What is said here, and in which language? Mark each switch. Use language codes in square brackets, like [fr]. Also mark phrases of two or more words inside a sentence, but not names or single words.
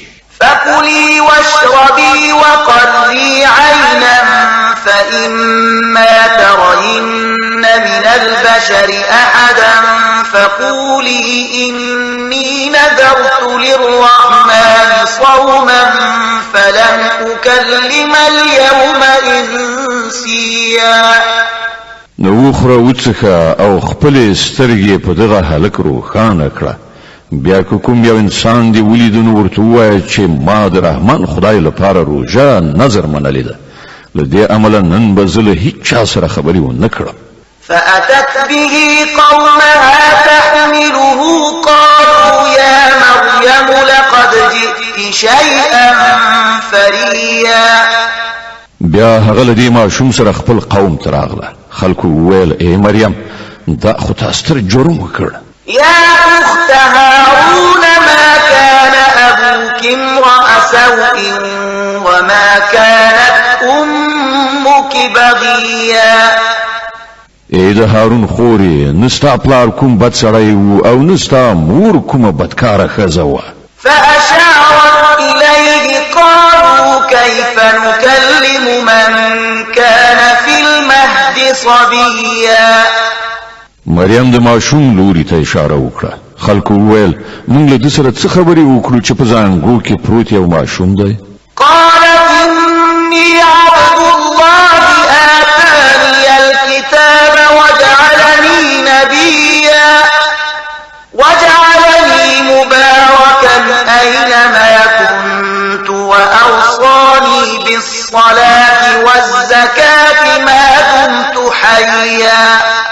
[ar] فكلي واشربي وقري عينا فإما ترين من البشر أحدا فقولي إني نذرت للرحمن صوما فلن أكلم اليوم إنسيا. [ps] نو وخوره وڅښه او خپلې سترګې په دغه هلک روښانه کړه. بیا که کوم یو انسان دی ولیدو نو ورته ووایه چې ما د رحمان خدای لپاره روژه نظر منلې ده، له دې امله نن به زه له هیڅ چا سره خبرې ونه کړم. [ar] فأتت به قومها تحمله قالوا يا مريم لقد جئت شيئا فريا. [ps] بیا هغه له دې ماشوم سره خپل قوم ته راغله. خلکو وویل ای مریم دا خو تا ستر جرم وکړ. [ar] يا أخت هارون ما كان أبوك امرأ سوء وما بغيا [ps] ای د هارون خورې نستا پلار کوم بد سړی و او نستا مور کومه بدکاره ښځه وه [ar] فأشارت إليه قالوا كيف نكلم من كان في المهد صبيا [ps] مریم د ماشوم لوري ته اشاره وکړه خلکو وویل موږ له ده سره څه خبرې وکړو چې په زانګو کې پروت یو ماشوم دی [ar] قالت إني عبد الله آتاني الكتاب وجعلني نبيا وجعلني مباركا أينما كنت وأوصاني بالصلاة والزكاة ما دمت حيا